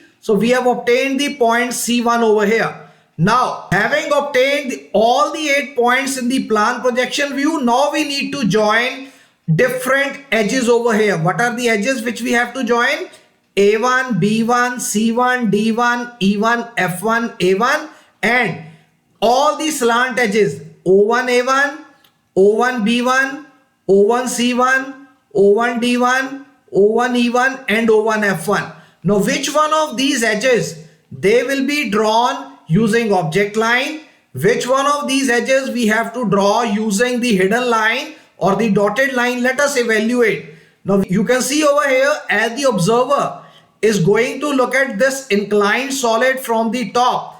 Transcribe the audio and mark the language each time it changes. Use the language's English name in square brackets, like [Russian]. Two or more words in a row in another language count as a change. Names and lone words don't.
[English] So we have obtained the point C1 over here. Now, having obtained all the 8 points in the plan projection view, now we need to join different edges over here. What are the edges which we have to join? A1, B1, C1, D1, E1, F1, A1, and all the slant edges O1, A1, O1, B1, O1, C1, O1, D1, O1, E1, and O1, F1. Now, which one of these edges they will be drawn using object line? Which one of these edges we have to draw using the hidden line or the dotted line? Let us evaluate. Now you can see over here, as the observer is going to look at this inclined solid from the top.